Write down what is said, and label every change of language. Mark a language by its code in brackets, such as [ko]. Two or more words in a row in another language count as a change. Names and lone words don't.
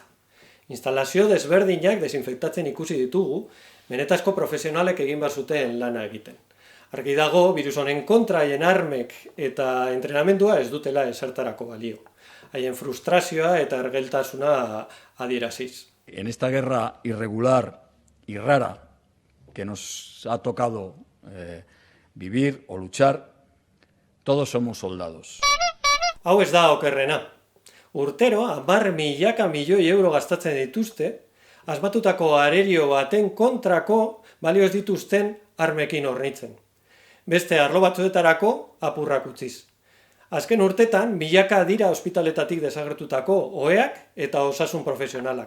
[eu] Instalazio desberdinak desinfektatzen ikusi ditugu, benetazko profesionalek egin behar zuten lana egiten. Argi dago, virus honen kontra haien armek eta entrenamendua ez dutela esertarako balio. Haien frustrazioa eta ergeltasuna adieraziz. [es] En esta guerra irregular y rara que nos ha tocado vivir o luchar, todos somos soldados. [eu] Hau ez da okerrena. Urtero 10 milaka milioi euro gastatzen dituzte, asmatutako arerio baten kontrako balio ez dituzten armekin hornitzen. Beste arlo batzuetarako apurrak utziz. Azken urtetan, milaka dira ospitaletatik desagertutako oheak eta osasun profesionalak.